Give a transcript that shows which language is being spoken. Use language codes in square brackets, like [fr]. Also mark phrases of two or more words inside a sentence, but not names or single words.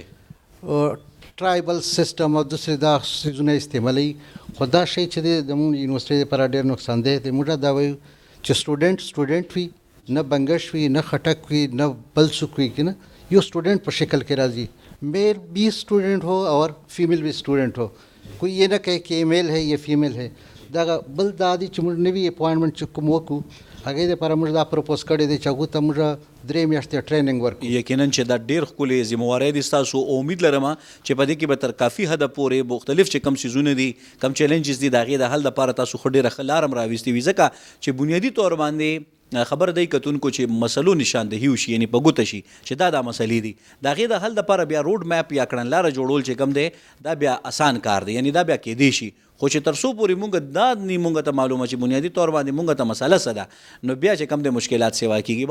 [en] tribal system [ps] او دوسری دا سیزونه استعمالي خدا شي چې د مون یونیورسيټي لپاره ډېر نقصان دی. موږ دا وایو چې سټوډنټ وي نه بنګش وي نه خټک وي نه بل څوک وي کنه یو سټوډنټ په شکل کې راځي [ur] میل بھی اسٹوڈنٹ ہو اور فیمیل بھی اسٹوڈنٹ ہو کوئی یہ نہ کہے کہ یہ میل ہے یہ فیمیل ہے [ps] دا بل دادی چې نوی اپوائنټمنټ چې کوم وکړو هغې دپاره موږ دا پروپوز کړی دی چې هغو ته موږ 3 میاشتې ټریننګ ورکړو. یقینا چې دا ډېر ښکلې ذمہواری دي ستاسو. امید لرم چې په دې کې به تر کافي حده پورې مختلف چې کم سیزونه دي کم چیلنجز دي د هغې د حل دپاره تاسو خو ډېره ښه لار هم راویستې وي ځکه چې بنیادي طور باندې خبر دی کتونکو چې مسلو نشاندهي وشي یعنی په ګوته شي چې دا مسلې دي د هغې د حل دپاره بیا [en] road map [ps] یا کړنلاره جوړول چې کوم دی دا بیا اسان کار دی یعنی دا بیا کیدی شي خو چې تر څو پورې مونږ دا نه مونږ ته معلومه چې بنیادي طور باندې مونږ ته مسله څه ده نو بیا چې کوم د مشکلات سیوا کېږي.